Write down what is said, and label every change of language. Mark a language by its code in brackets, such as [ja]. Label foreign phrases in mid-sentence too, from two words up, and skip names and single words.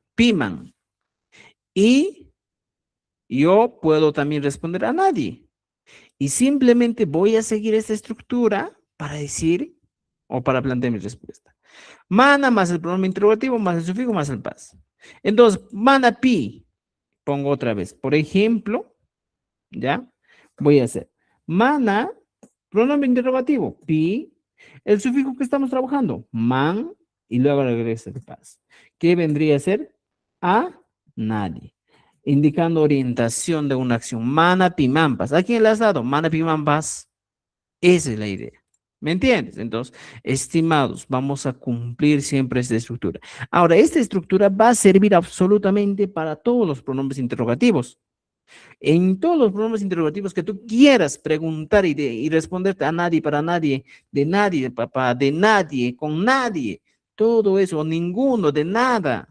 [es] Piman. Y yo puedo también responder a nadie. Y simplemente voy a seguir esta estructura para decir o para plantear mi respuesta. Mana más el pronombre interrogativo más el sufijo más el pas. Entonces, [qu] mana pi, [es] pongo otra vez. Por ejemplo, ¿ya? Voy a hacer mana, pronombre interrogativo, pi, el sufijo que estamos trabajando, man, y luego regresa el pas. ¿Qué vendría a ser? A nadie. Indicando orientación de una acción. [qu] Mana pimampas. [es] ¿A quién le has dado? [qu] Mana pimampas. [es] Esa es la idea. ¿Me entiendes? Entonces, estimados, vamos a cumplir siempre esta estructura. Ahora, esta estructura va a servir absolutamente para todos los pronombres interrogativos. En todos los pronombres interrogativos que tú quieras preguntar y responderte a nadie, para nadie, de nadie, papá, de nadie, con nadie, todo eso, ninguno, de nada.